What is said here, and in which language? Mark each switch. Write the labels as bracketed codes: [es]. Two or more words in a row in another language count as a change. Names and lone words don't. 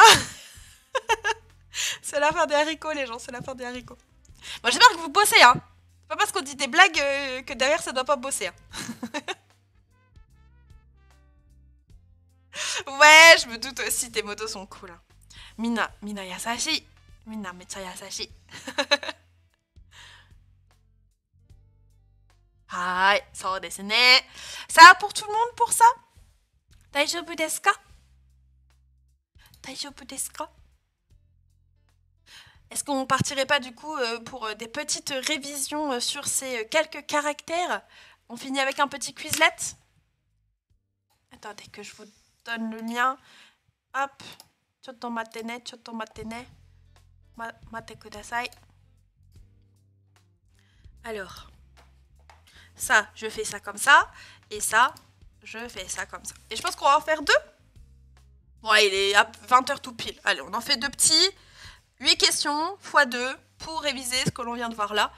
[fr] C'est la fin des haricots, les gens, c'est la fin des haricots. Bon, j'espère que vous bossez, hein. C'est pas parce qu'on dit des blagues que derrière ça doit pas bosser. Hein. Ouais, je me doute aussi, tes motos sont cool. Hein. [ja] みんな優しい。みんなめっちゃ優しい. はい、そうですね. [fr] Ça va pour tout le monde pour ça? [ja] 大丈夫ですか? 大丈夫ですか? [fr] Est-ce qu'on partirait pas du coup pour des petites révisions sur ces quelques caractères? On finit avec un petit Quizlet. Attendez que je vous donne le lien. Hop. [ja] ちょっと待ってね、ちょっと待ってね. 待ってください. [fr] Alors, ça, je fais ça comme ça. Et ça, je fais ça comme ça. Et je pense qu'on va en faire 2. Bon, il est à 20h tout pile. Allez, on en fait 2 petits. 8 questions x 2 pour réviser ce que l'on vient de voir là.